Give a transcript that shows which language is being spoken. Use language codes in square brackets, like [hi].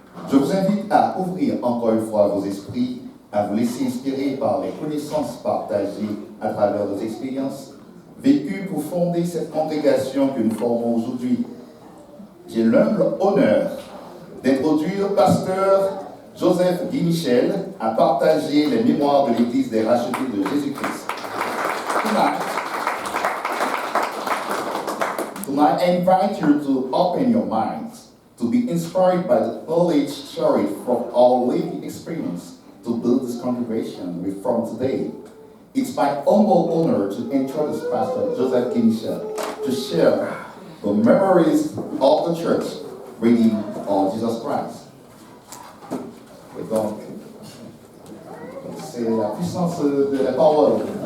[fr] Je vous invite à ouvrir encore une fois vos esprits, à vous laisser inspirer par les connaissances partagées à travers nos expériences vécues pour fonder cette congrégation que nous formons aujourd'hui. J'ai l'humble honneur d'introduire pasteur Joseph Guy Michel à partager les mémoires de l'Église des rachetés de Jésus-Christ. [en] Tonight, I invite you to open your minds, to be inspired by the knowledge shared from our living experience to build this congregation we form today. It's my humble honor to introduce Pastor Joseph Guy Michel to share the memories of the church reading on Jesus Christ. [fr] Et donc, c'est la puissance de la parole.